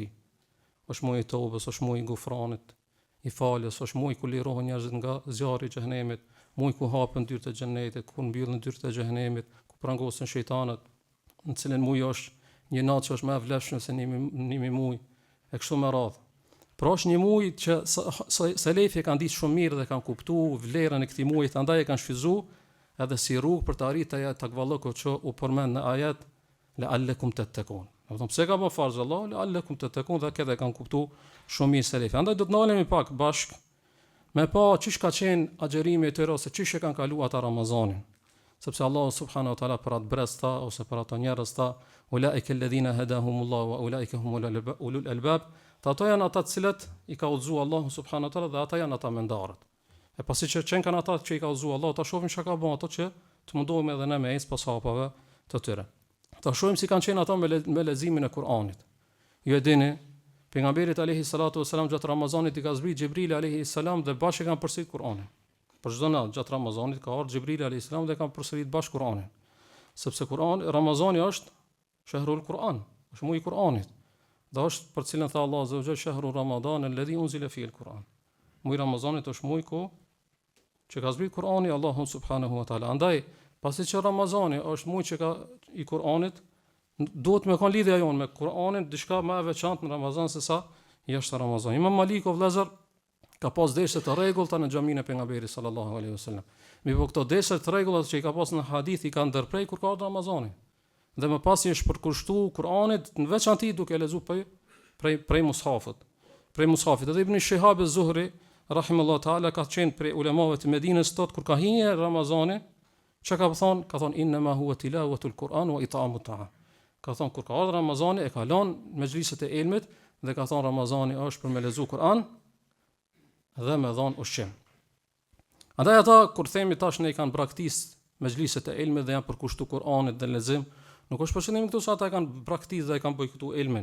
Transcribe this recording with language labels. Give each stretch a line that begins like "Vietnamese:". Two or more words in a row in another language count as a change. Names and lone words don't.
Albanian: Është muji I Tobës, është muji I Gufranit, I falës, është muji ku lirohen njerëzit nga zjarri I xhenemit, muji ku hapen dyert e xhenetit, ku mbyllen dyert e xhenemit, ku prangosen shejtanët, në cilën muji është një natë që është më e vlefshme se nimi muj, e kështu me radhë. Pra është një muj që selefi kanë ditë shumë mirë dhe kanë kuptuar vlerën e këtij muji, andaj e kanë shfryzuar edhe si rrugë për të arritur takvallëku që u përmend në ajet
Arabic: لعلكم تتقون.
Albanian: Do pse ka bën farz Allah
Arabic: لعلكم تتقون
Albanian: dhe këtë kanë kuptuar shumë mirë selefi. Andaj do të ndalemi pak bashk me pa çish ka qenë agjerimi I tyre ose çish e kanë kaluar ata Ramazanin. Sepse Allah
Arabic: سبحانه وتعالى
Albanian: për atë bresta ose për ato njerëz ta
Arabic: أولئك الذين هداهم الله وأولئك هم أولو الألباب,
Albanian: ato janë ata të cilët I ka udhëzuar Allahu
Arabic: سبحانه وتعالى
Albanian: dhe ata janë ata mendarët. E pasi që qenë kanë ata që I ka udhëzuar Allah, ta shohim çka ka bën ato që të mundohemi edhe ne me ec pas hapave të tyre. Ta shohim si kanë qenë ata me leximin e Kur'anit. Ju e dini, pejgamberit
Arabic: عليه الصلاة والسلام
Albanian: gjatë Ramazanit I ka zbrit Xhibrili
Arabic: عليه السلام
Albanian: dhe bashkë kanë përsërit Kur'anin. Për çdo natë gjatë Ramazanit ka ardhur Xhibrili
Arabic: عليه السلام
Albanian: dhe kanë përsërit bashkë Kur'anin. Sepse Ramazani është
Arabic: شهر القرآن,
Albanian: është muji I Kur'anit. Dhe është për cilën tha Allah
Arabic: عز وجل شهر رمضان الذي أنزل فيه القرآن.
Albanian: Muji Ramazanit është muji ku që ka zbrit Kur'ani Allahu
Arabic: سبحانه وتعالى.
Albanian: Andaj, pasi që Ramazani është muji që ka I Kur'anit, duhet me kanë lidhja jonë me Kur'anin diçka më e veçantë në Ramazan se sa jashtë Ramazanit. Imam Maliku vëllazër ka pas deshe të rregullta në xhaminë e pejgamberit
Arabic: صلى الله عليه وسلم.
Albanian: Me këto deshe të rregullta që I ka pas në hadith I ka ndërprej kur ka Ramazani. Dhe më pas I është përkushtuar Kur'anit në veçantë duke lexuar prej mushafit. Prej mushafit. Edhe Ibn Shihab az-Zuhri
Arabic: رحمه الله تعالى
Albanian: ka qenë prej ulemave të Medinës tot kur ka hyrë Ramazani, çka ka thonë? Ka thonë
Arabic: إنما هو تلاوة القرآن وإطعام الطعام.
Albanian: Ka thonë kur ka ardhur Ramazani e ka lënë mezhliset e ilmit dhe ka thonë Ramazani është për me lexu Kur'an dhe me dhon ushqim. Andaj ata kur themi tash ne I kanë braktisë mezhliset e ilmit dhe janë përkushtuar Kur'anit dhe lexim, nuk është përshëndim këtu sa ata kanë braktisë dhe kanë bojkotuar ilmin.